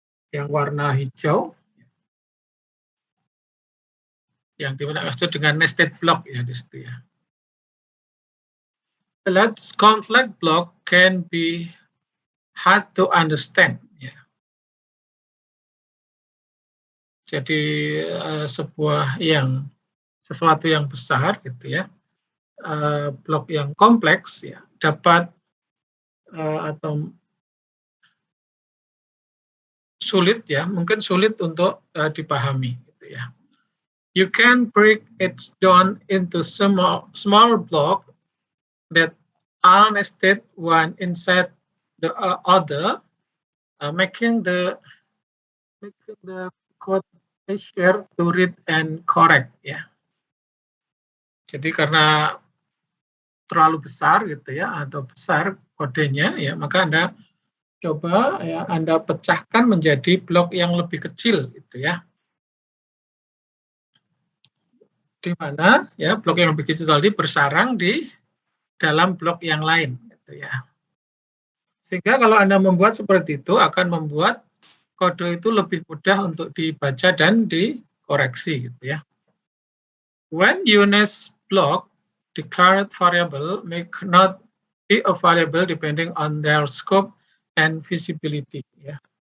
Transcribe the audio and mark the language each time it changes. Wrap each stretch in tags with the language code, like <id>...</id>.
<id>Yang warna hijau. Yang dimana maksud dengan nested block ya di situ ya.</id> <en>A large complex block can be hard to understand ya.</en> <id>Jadi sesuatu yang besar gitu ya. Blok yang kompleks ya dapat atau sulit ya, mungkin sulit untuk dipahami gitu ya.</id> <en>You can break it down into small block that are nested one inside the other, making the code easier to read and correct ya.</en> <id>Jadi karena terlalu besar gitu ya atau besar kodenya ya, maka Anda coba ya Anda pecahkan menjadi blok yang lebih kecil gitu ya. Di mana ya blok yang lebih kecil tadi bersarang di dalam blok yang lain gitu ya. Sehingga kalau Anda membuat seperti itu akan membuat kode itu lebih mudah untuk dibaca dan dikoreksi gitu ya.</id> <en>When you nest block, declared variable may not be a variable depending on their scope and visibility ya.</en>